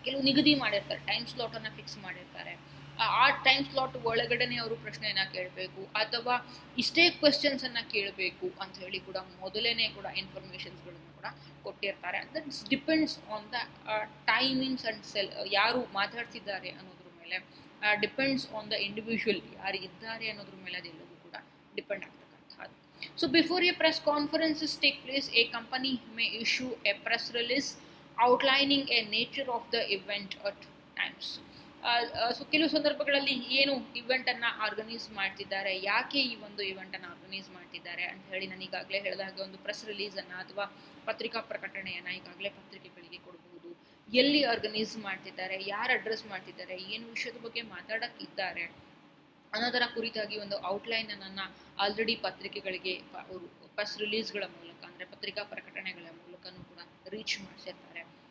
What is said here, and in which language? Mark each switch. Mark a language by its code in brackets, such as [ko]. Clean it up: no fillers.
[kn] ಕೆಲವು ನಿಗದಿ ಮಾಡಿರ್ತಾರೆ, ಟೈಮ್ ಸ್ಲಾಟನ್ನು ಫಿಕ್ಸ್ ಮಾಡಿರ್ತಾರೆ. ಆ ಟೈಮ್ ಸ್ಲಾಟ್ ಒಳಗಡೆನೆ ಅವರು ಪ್ರಶ್ನೆಯನ್ನು ಕೇಳಬೇಕು ಅಥವಾ ಇಷ್ಟೇ ಕ್ವೆಶ್ಚನ್ಸನ್ನು ಕೇಳಬೇಕು ಅಂತ ಹೇಳಿ ಕೂಡ ಮೊದಲೇನೆ ಕೂಡ ಇನ್ಫಾರ್ಮೇಷನ್ಸ್ಗಳನ್ನು ಕೂಡ ಕೊಟ್ಟಿರ್ತಾರೆ. [en] that's depends on the timings [kn] and ಯಾರು ಮಾತಾಡ್ತಿದ್ದಾರೆ ಅನ್ನೋದ್ರ ಮೇಲೆ, [en] depends on the individual, [kn] ಯಾರು ಇದ್ದಾರೆ ಅನ್ನೋದ್ರ ಮೇಲೆ ಅದೆಲ್ಲವೂ ಕೂಡ ಡಿಪೆಂಡ್ ಆಗ್ತಕ್ಕಂಥದ್ದು. [en] So before a press conferences take place, a company may issue a press release outlining a nature of the event at times. [kn] So ಕೆಲವು ಸಂದರ್ಭಗಳಲ್ಲಿ ಏನು ಇವೆಂಟನ್ನು ಆರ್ಗನೈಸ್ ಮಾಡ್ತಿದ್ದಾರೆ, ಯಾಕೆ ಈ ಒಂದು ಇವೆಂಟನ್ನು ಆರ್ಗನೈಸ್ ಮಾಡ್ತಿದ್ದಾರೆ ಅಂತ ಹೇಳಿ ನಾನು ಈಗಾಗಲೇ ಹೇಳಿದಾಗ ಒಂದು ಪ್ರೆಸ್ ರಿಲೀಸನ್ನು ಅಥವಾ ಪತ್ರಿಕಾ ಪ್ರಕಟಣೆಯನ್ನು ಈಗಾಗಲೇ ಪತ್ರಿಕೆಗಳಿಗೆ ಕೊಡಬಹುದು. ಎಲ್ಲಿ ಆರ್ಗನೈಸ್ ಮಾಡ್ತಿದ್ದಾರೆ, ಯಾರು ಅಡ್ರೆಸ್ ಮಾಡ್ತಿದ್ದಾರೆ, ಏನು ವಿಷಯದ ಬಗ್ಗೆ ಮಾತಾಡೋಕ್ಕಿದ್ದಾರೆ ಅನ್ನೋದರ ಕುರಿತಾಗಿ ಒಂದು ಔಟ್ಲೈನ್ ಅನ್ನ ಆಲ್ರೆಡಿ ಪತ್ರಿಕೆಗಳಿಗೆ ಅವರು ಪ್ರೆಸ್ ರಿಲೀಸ್ಗಳ ಮೂಲಕ, ಅಂದರೆ ಪತ್ರಿಕಾ ಪ್ರಕಟಣೆಗಳ ಮೂಲಕನೂ ಕೂಡ ರೀಚ್ ಮಾಡಿಸಿರ್ತಾರೆ.